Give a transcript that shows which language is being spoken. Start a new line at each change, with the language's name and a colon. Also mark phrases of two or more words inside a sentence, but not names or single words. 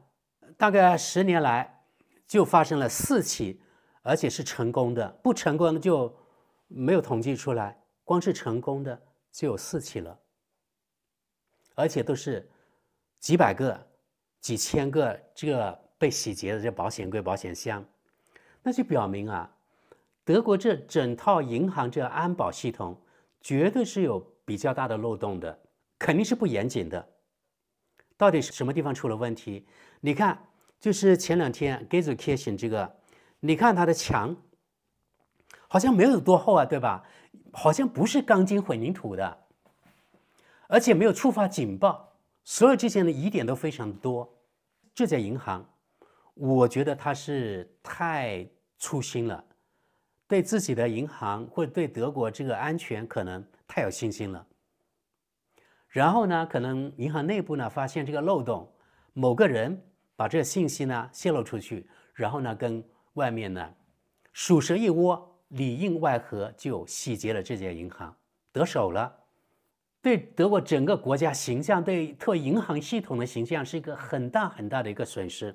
Chinese: 大概10年來就發生了4起，而且是成功的，不成功的就沒有統計出來，光是成功的就有4起了，而且都是幾百個、幾千個這個被洗劫的這保險櫃、保險箱，那就表明啊，德國這整套銀行這安保系統絕對是有比較大的漏洞的，肯定是不嚴謹的。到底是什麼地方出了問題？你看，就是前2天 Gelsenkirchen 這個，你看它的牆好像沒有多厚啊，對吧？好像不是鋼筋混凝土的，而且沒有觸發警報，所有這些的疑點都非常多。這家銀行，我覺得他是太粗心了，對自己的銀行或者對德國這個安全可能太有信心了。然後呢，可能銀行內部呢發現這個漏洞，某個人把這個信息呢洩露出去，然後呢跟外面呢鼠蛇一窩， 裡應外合就洗劫了這家銀行，得手了，對德國整個國家形象，對特銀行系統的形象是一個很大很大的一個損失。